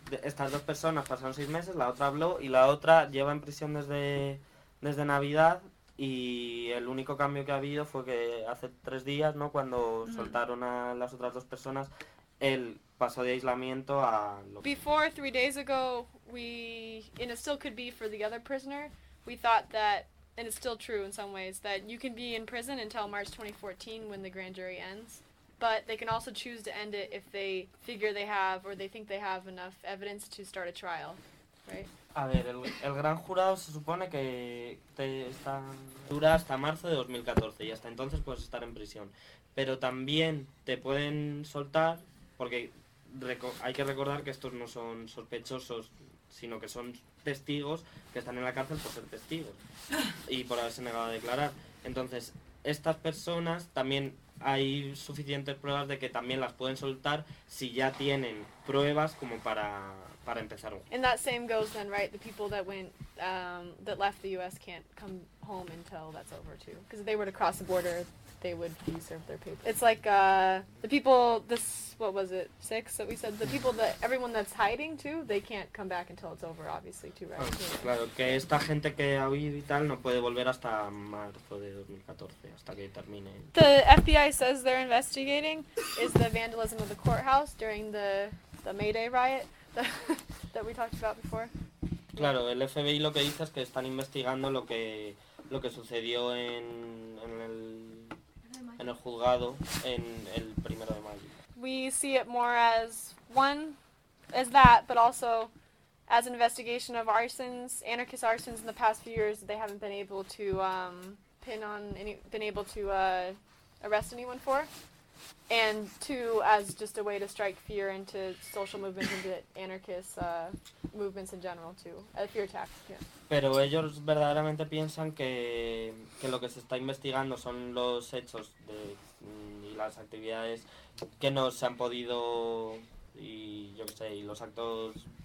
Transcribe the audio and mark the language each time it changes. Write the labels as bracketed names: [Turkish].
[Spanish] Estas dos personas pasaron 6 meses, la otra habló, y la otra lleva en prisión desde Navidad, y el único cambio que ha habido fue que hace 3 días, ¿no?, cuando soltaron a las otras dos personas, él pasó de aislamiento a... [English] Before, 3 days ago, and it still could be for the other prisoner, we thought that, and it's still true in some ways, that you can be in prison until March 2014 when the grand jury ends, but they can also choose to end it if they figure they have, or they think they have enough evidence to start a trial, right? [Spanish] A ver, el gran jurado se supone que dura hasta marzo de 2014, y hasta entonces puedes estar en prisión. Pero también te pueden soltar, porque hay que recordar que estos no son sospechosos, sino que son testigos que están en la cárcel por ser testigos y por haberse negado a declarar. Entonces, estas personas también hay suficientes pruebas de que también las pueden soltar si ya tienen pruebas como para empezar. [English] And that same goes then, right? The people that went that left the US can't come home until that's over too. Because if they were to cross the border, they would be served their papers. It's like the people, this, what was it, 6 that we said, the people that, everyone that's hiding too, they can't come back until it's over, obviously, too, right? [Spanish] Ah, claro, que esta gente que ha huido y tal no puede volver hasta marzo de 2014, hasta que termine. [English] The FBI says they're investigating is the vandalism of the courthouse during the May Day riot that we talked about before. [Spanish] Claro, el FBI lo que dice es que están investigando lo que sucedió en el juzgado en el primero de mayo. [English] We see it more as one, as that, but also as an investigation of arsons, anarchist arsons in the past few years that they haven't been able to arrest anyone for, and two, as just a way to strike fear into social movements and anarchist movements in general too, a fear attack. Yeah. [Spanish] Pero ellos verdaderamente piensan que lo que se está investigando son los hechos de y las actividades que no se han podido y yo qué sé, y los actos